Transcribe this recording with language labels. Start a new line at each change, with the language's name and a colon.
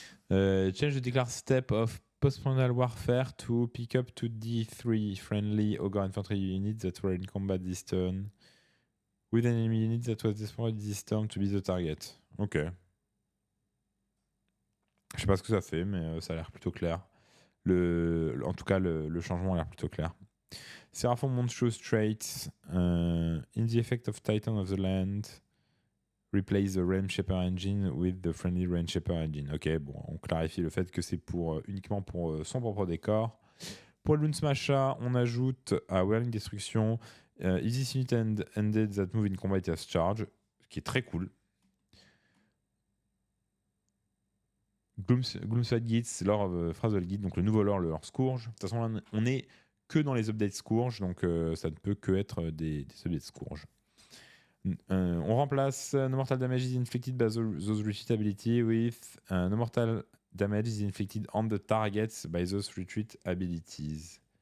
English: Change the declare step of post-prandial warfare to pick up to D3 friendly ogre infantry units that were in combat this turn with an enemy unit that was destroyed this turn to be the target. Ok.
French: Je sais pas ce que ça fait, mais ça a l'air plutôt clair. En tout cas, le changement a l'air plutôt clair.
English: Seraphon Monstrous Traits. In the effect of Titan of the Land, replace the Realm Shaper engine with the friendly Realm Shaper engine.
French: Ok, bon, on clarifie le fait que c'est uniquement pour son propre décor. Pour le Loon Smasher, on ajoute à Whirling Destruction
English: Easy Unit ended that move in combat as charge,
French: ce qui est très cool. Gloomside Gits, lore of Phrasal Guide, donc le nouveau lore, le lore Scourge. De toute façon, là, on est que dans les updates Scourge, donc ça ne peut que être des updates Scourge. On remplace
English: No Mortal Damage is inflicted by those retreat ability with No Mortal Damage is inflicted on the targets by those retreat abilities.